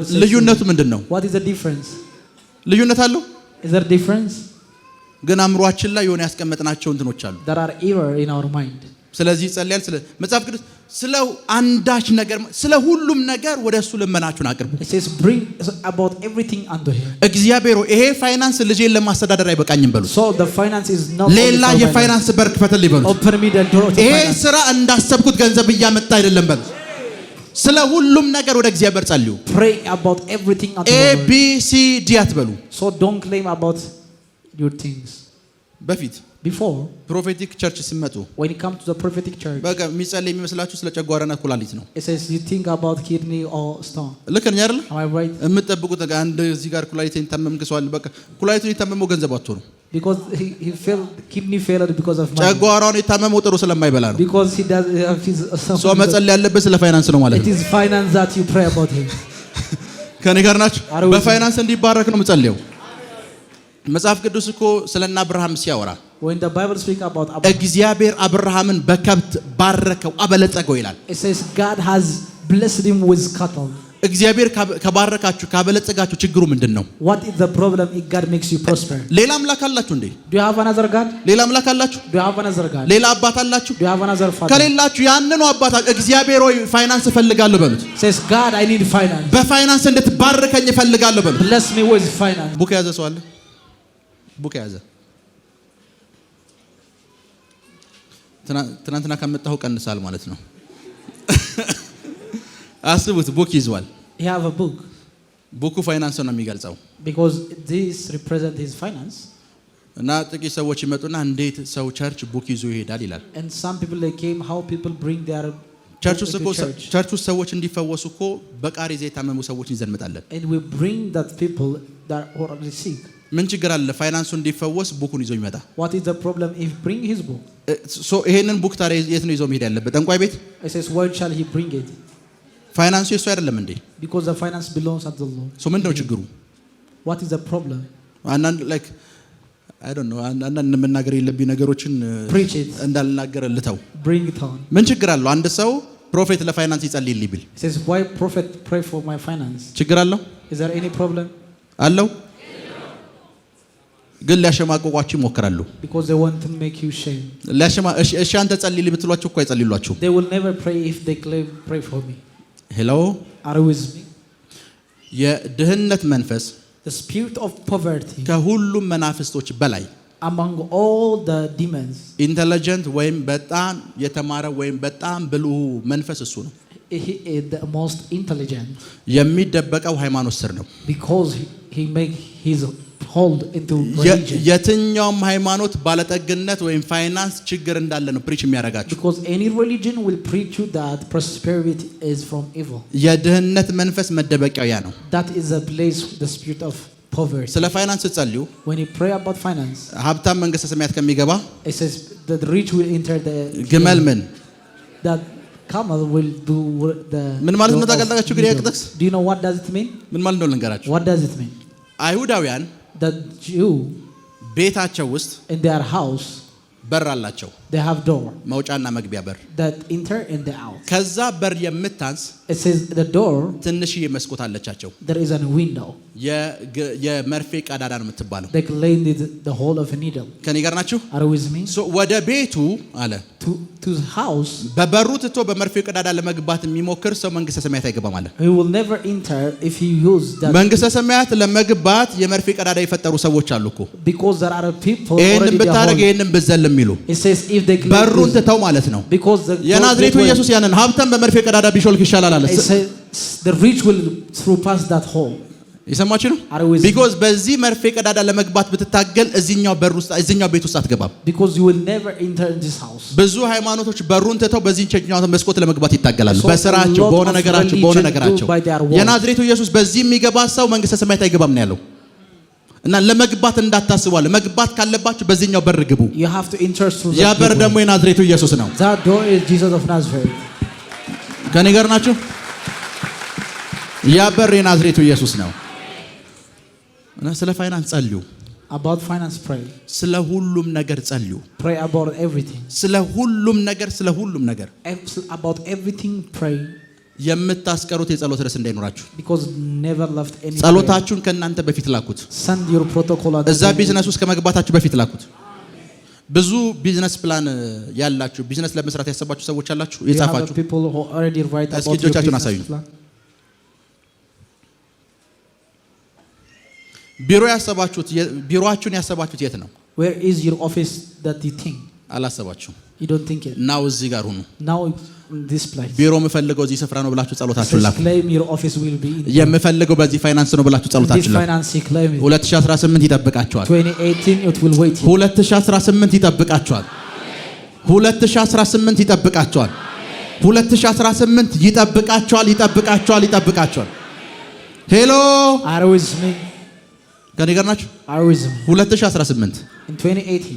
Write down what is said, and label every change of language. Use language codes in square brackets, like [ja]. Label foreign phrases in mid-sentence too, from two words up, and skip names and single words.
[am] ልዩነቱ ምንድነው? [en] What is the difference? [am] ልዩነት አለው? [en] Is there difference? [am] ግን አእምሯችን ላይ የሆነ ያስቀመጥናቸው እንትኖች አሉ። [en] There are error in our mind. [am] ስለዚህ ጸልያል ስለ መጽሐፍ ቅዱስ ስለ አንዳች ነገር ስለ ሁሉም ነገር ወደሱ ልመናችሁን አቅርቡ። [en] It says bring about everything unto him. [am] እግዚአብሔር ይሄ ፋይናንስ ልጄን ለማስተዳደር አይበቃኝም በሉ። [en] So the finance is not [am] ሌላ የፋይናንስ በር ክፈትልኝ በሉ። [en] Open me the door to [am] ይሄ [en] finance. [am] ስራ እንዳሰብኩት ገንዘብ እያመጣ አይደለም በሉ። ስለ ሁሉም ነገር ወደ እግዚአብሔር ጸልዩ። [en] Pray about everything unto A the Lord. [am] B C D አትበሉ። [en] So don't claim about your things. [am] በፊት [en] Before, [am] ፕሮፌቲክ ቸርች ሲመጡ [en] when it comes to the prophetic church, [am] በቃ የሚጸልይ የሚመስላችሁ ስለ ጨጓራና ኩላሊት ነው። [en] it says you think about kidney or stone. [am] ልክ ነኝ አይደል? [en] Am I right? [am] የምትጠብቁት አንድ እዚህ ጋር ኩላሊትን ታመምክ ሰው አለ። በቃ ኩላሊቱን የታመመው ገንዘብ አጥቶ ነው። [en] Because he failed, kidney failed because of money. [am] ጨጓራውን የታመመው ጥሩ ስለማይበላ ነው። [en] Because he does [am] ሰው መጸለይ ያለበት ስለ ፋይናንስ ነው ማለት [en] it [am] ነው። [en] is finance that you pray about him. [am] ከኔ ጋር ናችሁ? በፋይናንስ እንዲባረክ ነው የምጸልየው። መጽሐፍ ቅዱስ እኮ ስለና አብርሃም ሲያወራ [en] When the Bible speaks about Abraham, [am] እግዚአብሔር አብርሃምን በከብት ባረከው አበለጸገው ይላል። [en] it says God has blessed him with cattle. [am] እግዚአብሔር ከባረካችሁ ካበለጸጋችሁ ችግሩ ምንድነው? [en] What is the problem if God makes you prosper? [am] ሌላ አምላክ አላችሁ እንዴ? [en] Do you have another God? [am] ሌላ አምላክ አላችሁ? [en] Do you have another God? [am] ሌላ አባት አላችሁ? [en] Do you have another father? [am] ከሌላችሁ ያንኑ አባት እግዚአብሔር ሆይ ፋይናንስ እፈልጋለሁ በሉት። [en] Says God, I need finance. [am] በፋይናንስ እንድትባርከኝ እፈልጋለሁ በሉት። [en] Bless me with finance. [am] ቡክ ያዘ ሰው አለ? ቡክ ያዘ። ትናንትና ከመጣሁ ቀንሳል ማለት ነው። አስቡት፣ ቡክ ይዟል። [en] He have a book. [am] ቡኩ ፋይናንስ ነው የሚገልጸው። [en] Because this represent his finance. [am] እና ጥቂት ሰዎች ይመጡና እንዴት ሰው ቸርች ቡክ ይዞ ይሄዳል ይላል። [en] And some people they came how people bring their [am] ቸርች ውስጥ ሰዎች እንዲፈወሱ እኮ በቃሬዛ የታመሙ ሰዎች እንዘንጣለን። [en] And we bring that people that are already sick. [am] ምን ችግር አለ? ፋይናንሱ እንዲፈወስ ቡኩን ይዞ ይመጣ። [en] What is the problem if bring his book? [am] ይሄንን ቡክ ታዲያ የት ነው ይዞ መሄድ ያለበት? ጠንቋይ ቤት? [en] It says where shall he bring it? [am] ፋይናንሱ የሱ አይደለም እንዴ? [en] Because the finance belongs to the Lord. [am] ሶ ምንድነው ችግሩ? [en] What is the problem? [am] አንዳንድ ላይክ [en] I don't know [am] አንዳንድ መናገር የለብኝ ነገሮችን እንዳልናገር ልተው። [en] Bring it on. [am] ምን ችግር አለው? አንድ ሰው ፕሮፌት ለፋይናንስ ይጸልይልኝ ቢል [en] It says why prophet pray for my finance? [am] ችግር አለው? [en] Is there any problem? [am] አለው? ግን ሊያሸማቅቋችሁ ይሞክራሉ። [en] Because they want to make you shame. [am] እሺ አንተ ጸልይልኝ ብትሏቸው እኮ አይጸልዩላችሁ። [en] They will never pray if they claim pray for me. [am] ሄሎ [en] Are you with me? [am] የድህነት መንፈስ [en] The spirit of poverty [am] ከሁሉም መናፍስቶች በላይ [en] among all the demons, [am] ኢንተለጀንት ወይም በጣም የተማረ ወይም በጣም ብልሁ መንፈስ እሱ ነው። [en] he is the most intelligent. [am] የሚደበቀው ሃይማኖት ስር ነው። [en] Because he make his hold into religion. [am] የትኛውም ሃይማኖት ባለጠግነት ወይም ፋይናንስ ችግር እንዳለ ነው ፕሪች የሚያደርጋችሁ። [en] Because any religion will preach you that prosperity is from evil. [am] የድህነት መንፈስ መደበቂያው ያ ነው። [en] That is a place the spirit of poverty. [am] ስለ ፋይናንስ ስትጸልዩ [en] When you pray about finance, [am] ሀብታም መንግስተ ሰማያት ከሚገባ [en] it says that the rich will enter the [am] ግመል ምን [en] that camel will do the [am] ምን ማለት ነው ታውቃላችሁ? ግን ያቅጥቅስ [en] Do you know what does it mean? [am] ምን ማለት ነው ልንገራችሁ። [en] What does it mean? [am] አይሁዳውያን [en] The Jew [am] ቤታቸው ውስጥ [en] in their house [am] በር አላቸው። [en] they have door [am] መውጫና መግቢያ በር። [en] that enter and the out. [am] ከዛ በር የምታንስ [en] It says the door [am] ትንሽዬ መስኮት አለቻቸው። [en] there is a window. [am] የመርፌ ቀዳዳ ነው የምትባለው። [en] They laid the hole of a needle. [am] ከኔ ጋር ናችሁ? [en] Are you with me? [am] ወደ ቤቱ አለ [en] to the house [am] በበሩ ትቶ በመርፌ ቀዳዳ ለመግባት የሚሞክር ሰው መንግስተ ሰማያት አይገባም አለ። [en] he will never enter if he use that. [am] መንግስተ ሰማያት ለመግባት የመርፌ ቀዳዳ የፈጠሩ ሰዎች አሉ እኮ። [en] Because there are people [am] ይሄንን ብታረግ ይሄንን ብዘል የሚሉ [en] it says if they [am] በሩን ትተው ማለት ነው። [en] because [am] የናዝሬቱ ኢየሱስ ያንን ሀብታም በመርፌ ቀዳዳ ቢሾልክ ይሻላል አለ። [en] it says the rich will through past that hole. [am] ይሰማችሁ ነው? because በዚህ መርፌ ቀዳዳ ለመግባት ብትታገል እዚህኛው በር ውስጥ እዚህኛው ቤት ውስጥ አትገባም። [en] because you will never enter in this house. [am] ብዙ ሃይማኖቶች በሩን ትተው በዚህኛው መስኮት ለመግባት ይታገላሉ። በስራቸው በሆነ ነገራቸው የናዝሬቱ ኢየሱስ በዚህ የሚገባ ሰው መንግስተ ሰማያት አይገባም ነው ያለው። እና ለመግባት እንዳታስባለ መግባት ካለባችሁ በዚህኛው በር ግቡ። [en] You have to enter through [am] ያ በር ደግሞ የናዝሬቱ ኢየሱስ ነው። [en] That door is Jesus of Nazareth. [am] ከኔ ጋር ናችሁ? ያ በር የናዝሬቱ ኢየሱስ ነው። እና ስለ ፋይናንስ ጸልዩ። [en] About finance pray. [am] ስለ ሁሉም ነገር ጸልዩ። [en] Pray about everything. [am] ስለ ሁሉም ነገር [en] about everything pray. [am] የምታስቀሩት የጸሎት ርዕስ እንዳይኖራችሁ። [en] Because never left any. [am] ጸሎታችሁን ከእናንተ በፊት ላኩት። [en] Send your protocol at [am] እዛ ቢዝነስ ውስጥ ከመግባታችሁ በፊት ላኩት። ብዙ ቢዝነስ ፕላን ያላችሁ ቢዝነስ ለመስራት ያሰባችሁ ሰዎች አላችሁ የጻፋችሁ። [en] people who already write about your business plan. [am] ቢሮአችሁን ያሰባችሁት የት ነው? [en] Where is your office that you think? [am] አላሰባችሁም። [en] You don't think it. [am] ናው እዚህ ጋር ሁኑ። [en] Now in this place. [am] ቢሮ የምፈልገው እዚህ ስፍራ ነው ብላችሁ ጸሎታችሁን ላኩ። [en] Claim your office will be in. [am] የምፈልገው በዚህ ፋይናንስ ነው ብላችሁ ጸሎታችሁን ላኩ። 2018 ይጠብቃችኋል። [en] 2018 it will wait. [am] 2018 ይጠብቃችኋል። 2018 ይጠብቃችኋል። 2018 ይጠብቃችኋል። ሄሎ [en] Are you with me? [am] ከኔ ጋር ናችሁ? [en] Are you with me? 2018 In 2018